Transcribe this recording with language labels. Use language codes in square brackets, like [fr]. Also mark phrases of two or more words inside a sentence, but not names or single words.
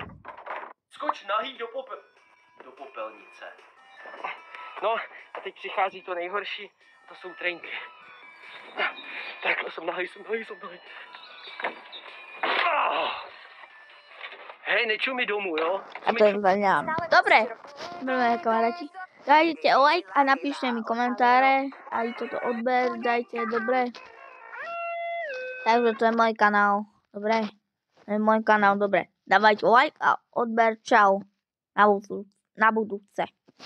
[cs] Skoč nahý do popelnice. No, a teď přichází to nejhorší, to jsou trenky. Takhle jsem nahý. Hej, nečumí domů, jo? A to je zaňám. [sk] Dobre, milé kamaráti, dajte like a napíšte mi komentáre, aj toto odber, dajte, dobre. Takže to je môj kanál. Dobre? To je môj kanál, dobre. Dávajte like a odber. Čau. Na budúce.